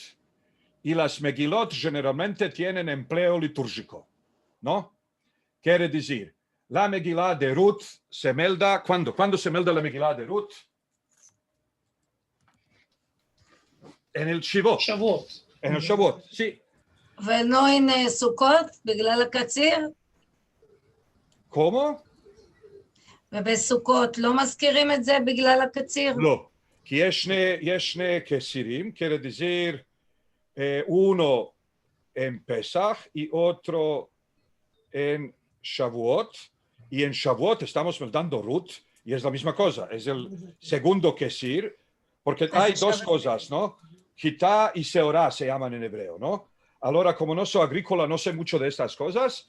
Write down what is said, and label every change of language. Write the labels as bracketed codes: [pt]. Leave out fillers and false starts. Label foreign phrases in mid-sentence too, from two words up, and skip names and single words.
[es] Y las Megilot generalmente tienen empleo litúrgico, ¿no? Quiere decir, la Megilá de Ruth se melda, ¿cuándo se melda la Megilá de Ruth? En el Shivot. [he] שבועות. [es] En el Shavuot, sí. [he] ולא אין סוכות בגלל הקציר, [es] ¿Cómo? [he] ובסוכות לא מזכירים את זה בגלל הקציר. לא. כי יש שני כסירים, [es] quiere decir, uno en Pesach y otro en Shavuot. Y en Shavuot estamos meldando Ruth, y es la misma cosa, es el segundo kesir, porque hay dos cosas, ¿no? Gitá y Seorá se llaman en hebreo, ¿no? Ahora, como no soy agrícola, no sé mucho de estas cosas.